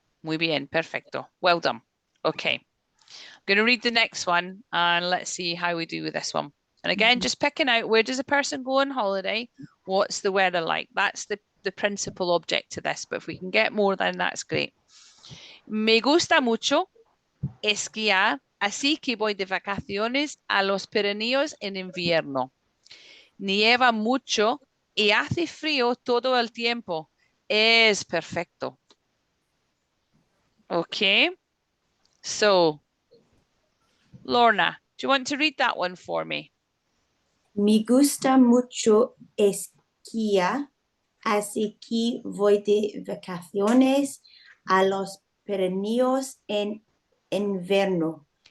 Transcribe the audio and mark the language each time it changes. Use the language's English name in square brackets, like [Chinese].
[Spanish] Muy bien, perfecto. [English] Well done. Okay. I'm going to read the next one and let's see how we do with this one. And again, just picking out, where does a person go on holiday? What's the weather like? That's the principal object to this, but if we can get more, then that's great. [Spanish] Me gusta mucho esquiar, así que voy de vacaciones a los Pirineos en invierno. Nieva mucho y hace frío todo el tiempo. Es perfecto. Okay. [English] So, Lorna, do you want to read that one for me? [Spanish] Me gusta mucho esquiar, así que voy de vacaciones a los Pirineos en invierno.